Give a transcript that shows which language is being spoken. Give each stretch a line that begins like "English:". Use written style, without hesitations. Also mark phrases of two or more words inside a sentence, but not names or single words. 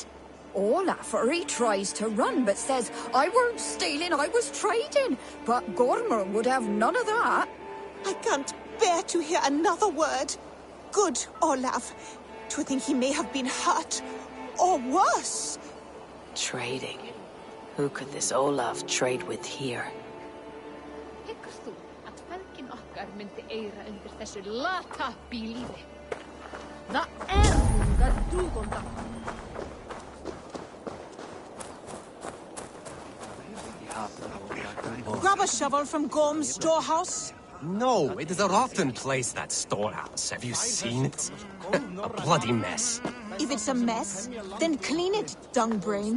English: Olafur, he tries to run, but says, "I weren't stealing, I was trading." But Gormer would have none of that. I can't bear to hear another word. Good Olaf. To think he may have been hurt, or worse. Trading. Who could this Olaf trade with here?
Icelandic: Hyggst þú að feðgin okkar myndi eyra undir þessu lata bílífi? Það unga dúgonda.
English: Grab a shovel from Gorm's storehouse. No, it is a rotten place, that storehouse. Have you seen it? A bloody mess. If it's a mess, then clean it, dungbrain.